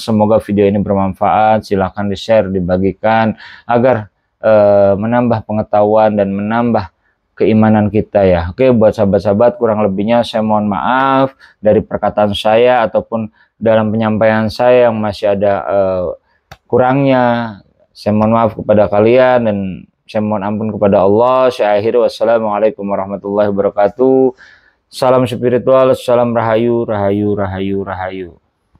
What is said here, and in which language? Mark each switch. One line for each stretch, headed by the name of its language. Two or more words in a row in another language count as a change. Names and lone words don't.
Indonesian: Semoga video ini bermanfaat. Silahkan di-share, dibagikan agar menambah pengetahuan dan menambah keimanan kita ya. Oke, buat sahabat-sahabat, kurang lebihnya saya mohon maaf dari perkataan saya ataupun dalam penyampaian saya yang masih ada kurangnya. Saya mohon maaf kepada kalian dan saya mohon ampun kepada Allah. Saya akhiri,
Arabic: والسلام عليكم ورحمة الله وبركاته.
Indonesian: Salam spiritual, salam rahayu, rahayu, rahayu, rahayu.